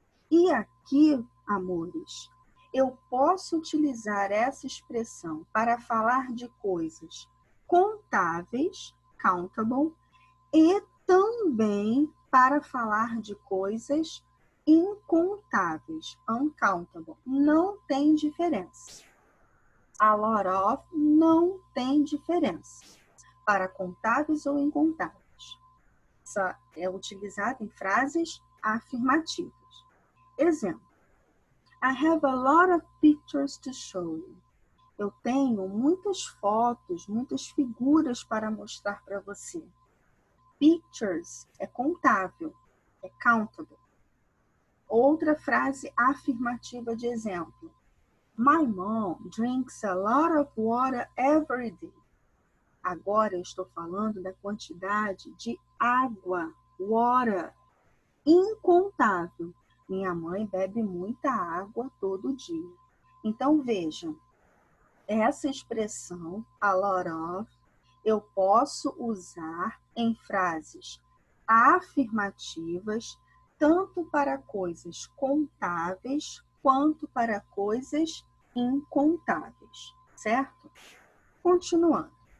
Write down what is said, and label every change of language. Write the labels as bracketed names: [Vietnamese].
[Portuguese] E aqui, amores, eu posso utilizar essa expressão para falar de coisas contáveis, countable, e também para falar de coisas incontáveis, uncountable. Não tem diferença. A lot of não tem diferença para contáveis ou incontáveis. Essa é utilizada em frases afirmativas. Exemplo. [English] I have a lot of pictures to show you. [Portuguese] Eu tenho muitas fotos, muitas figuras para mostrar para você. Pictures é contável, é countable. Outra frase afirmativa de exemplo. [English] My mom drinks a lot of water every day. [Portuguese] Agora eu estou falando da quantidade de água, water, incontável. Minha mãe bebe muita água todo dia. Então, vejam, essa expressão, a lot of, eu posso usar em frases afirmativas, tanto para coisas contáveis, quanto para coisas incontáveis, certo? Continuando.